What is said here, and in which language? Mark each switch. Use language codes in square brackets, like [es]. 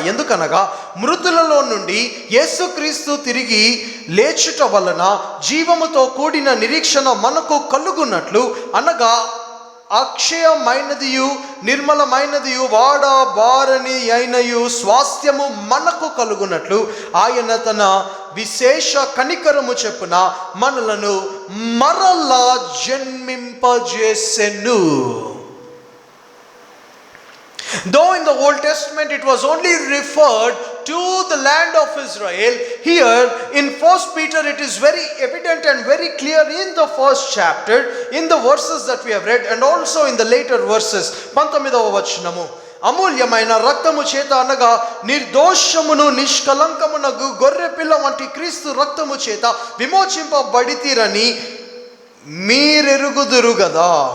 [te] ఎందుకనగా మృతులలో నుండి యేసుక్రీస్తు తిరిగి లేచుట వలన జీవముతో కూడిన నిరీక్షణ మనకు కలుగునట్లు, అనగా అక్షయమైనదియు నిర్మలమైనదియు వాడబారని అయినయు స్వాస్థ్యము మనకు కలుగునట్లు ఆయన తన విశేష కనికరము చెప్పున మనలను మరలా జన్మింపజేసెను. [en] Though in the Old Testament it was only referred to the land of Israel, here in 1 Peter it is very evident and very clear in the first chapter, in the verses that we have read and also in the later verses. [te] 19వ వచనము, అమూల్యమైన రక్తము చేత అనగా నిర్దోషమును నిష్కలంకమునగు గొర్రె పిల్ల వంటి క్రీస్తు రక్తము చేత విమోచింపబడితిరని మీరెరుగుదురు గదా.